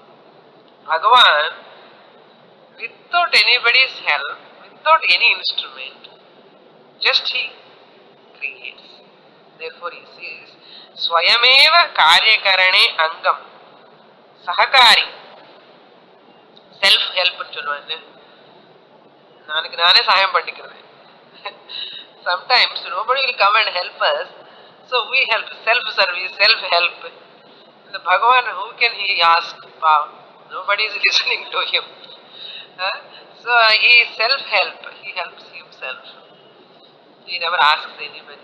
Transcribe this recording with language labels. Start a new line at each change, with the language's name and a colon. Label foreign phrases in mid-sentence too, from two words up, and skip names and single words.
English: Bhagavan, without anybody's help, without any instrument, just he creates. Therefore he says,
Sanskrit: स्वयमेव कार्यकरणे अङ्गम्. सहकारी.
Tamil: Self-help னு சொல்லுவாங்க. நானுக்கு நானே சகாயம் பண்ணிக்கிறது.
English: Sometimes nobody will come and help us, so we help. Self-service, self-help. The Bhagavan, who can he ask? Wow, nobody is listening to him. So he is self-help. He helps himself. He never asks anybody.